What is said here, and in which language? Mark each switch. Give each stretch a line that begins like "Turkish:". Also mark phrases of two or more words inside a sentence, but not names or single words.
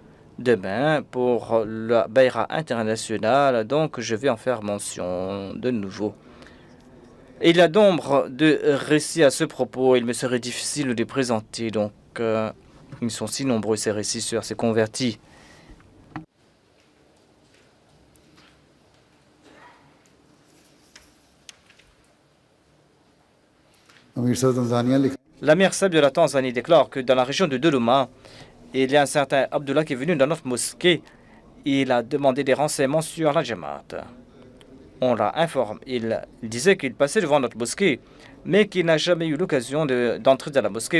French: Inch'Allah, demain pour la Bayra internationale, donc je vais en faire mention de nouveau. Il y a nombre de récits à ce propos, il me serait difficile de les présenter, donc ils sont si nombreux ces récits sur ces convertis.
Urdu: امیر سر تنزانیہ لکھ
French: L'Amir Seb de la Tanzanie déclare que dans la région de Dodoma, il y a un certain Abdullah qui est venu dans notre mosquée. Il a demandé des renseignements sur la Jamaat. On l'a informé. Il disait qu'il passait devant notre mosquée, mais qu'il n'a jamais eu l'occasion d'entrer dans la mosquée.